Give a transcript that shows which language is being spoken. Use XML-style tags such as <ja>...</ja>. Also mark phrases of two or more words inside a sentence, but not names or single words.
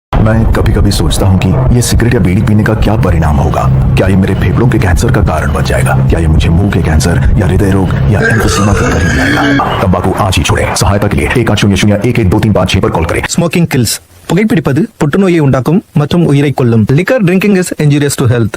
<hi>मैं कभी कभी सोचता हूँ कि ये सिगरेट या बीड़ी पीने का क्या परिणाम होगा। क्या ये मेरे फेफड़ों के कैंसर का कारण बन जाएगा? क्या ये मुझे मुंह के कैंसर या हृदय रोग या एम्फीसीमा तक कहीं लाएगा? तंबाकू आज ही छोड़े। सहायता के लिए 1800112356 पर कॉल करें।</hi> <en>smoking kills.</en> <ta>புகைப்பிடிப்பது புற்றுநோயை உண்டாக்கும் மற்றும் உயிரை கொல்லும்.</ta> <en>liquor drinking is injurious to health.</en>